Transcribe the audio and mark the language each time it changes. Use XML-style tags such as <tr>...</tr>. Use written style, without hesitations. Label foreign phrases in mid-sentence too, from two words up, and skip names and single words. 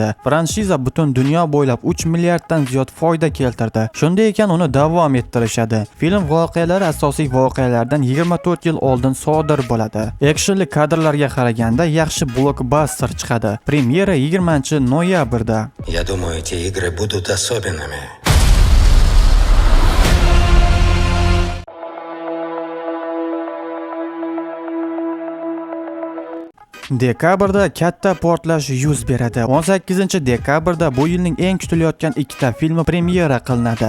<uz>Franshiza butun dunyo bo'ylab 3 milliarddan ziyod foyda keltirdi. Shunday ekan uni davom ettirishadi. Film voqealari asosiy voqealardan 24 yil oldin sodir bo'ladi. Actionli kadrlarga qaraganda yaxshi blockbuster chiqadi. Premyera 20-noyabrda.</uz> <ru>Я думаю, эти игры будут особенными.</ru> <uz>Dekabrda katta portlash yuz beradi. 18-dekabrda bu yilning eng kutilayotgan ikkita filmi premyera qilinadi.</uz>